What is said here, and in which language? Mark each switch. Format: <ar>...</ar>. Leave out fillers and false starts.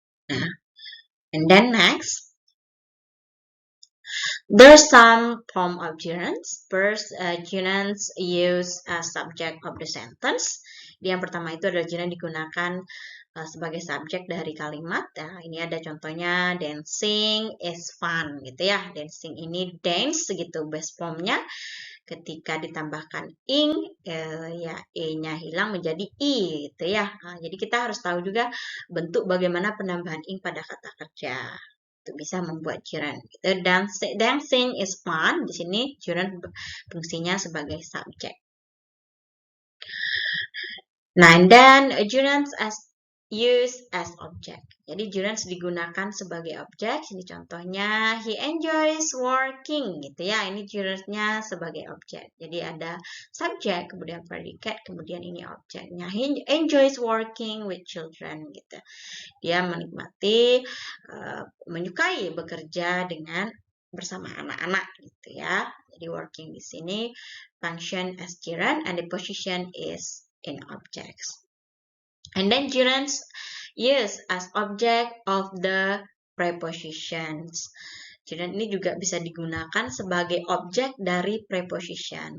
<en>Nah, and then next, there's some form of gerunds. First, gerunds use as subject of the sentence.</en> <id>Yang pertama itu adalah gerund digunakan sebagai subjek dari kalimat. Nah, ini ada contohnya</id> <en>dancing is fun</en> <id>gitu ya. Dancing ini dance gitu base formnya. Ketika ditambahkan ing, ya e-nya hilang menjadi i gitu ya. Nah, jadi kita harus tahu juga bentuk bagaimana penambahan ing pada kata kerja. untuk bisa membuat gerund. Gitu.</id> <en>Dancing is fun.</en> <id>Di sini gerund fungsinya sebagai subjek.</id> <en>Nah, and then gerunds as used as object.</en> <id>Jadi gerunds digunakan sebagai objek. Ini contohnya,</id> <en>he enjoys working,</en> <id>gitu ya. Ini gerundsnya sebagai objek. Jadi ada subjek, kemudian predikat, kemudian ini objeknya.</id> <en>He enjoys working with children, gitu.</en> <id>Dia menikmati, menyukai bekerja dengan bersama anak-anak, gitu ya.</id> <en>Jadi working</en> <id>di sini</id> <en>function as gerund and the position is in objects. And then gerunds used as object of the prepositions.</en> <id>Gerund ini juga bisa digunakan sebagai objek dari preposition.</id>